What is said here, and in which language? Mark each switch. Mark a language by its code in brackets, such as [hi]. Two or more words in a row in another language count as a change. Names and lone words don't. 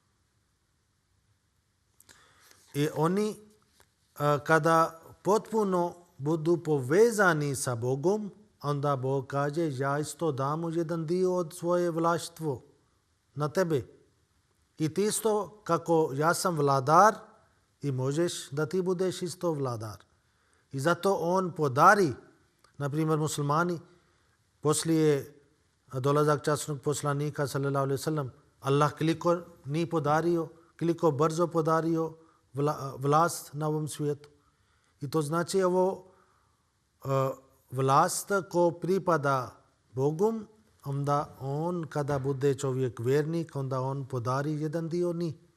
[bs] I oni kada potpuno budu povezani sa Bogom, onda Bog kaže, ja isto dam jedan dio od svoje vlaštvo na tebe. I ti isto, kako ja sam vladar, i možeš da ti budeš isto vladar. I zato on podari, na primjer muslimani, poslije dolazak časnog poslanika, [ar] صلى الله عليه وسلم, [bs] Allah koliko nije podario, koliko brzo podario vlast na ovom svijetu. I to znači ovo vlast ko pripada Bogom, onda on kada bude čovjek vjernik, onda on podari jedan dio njih.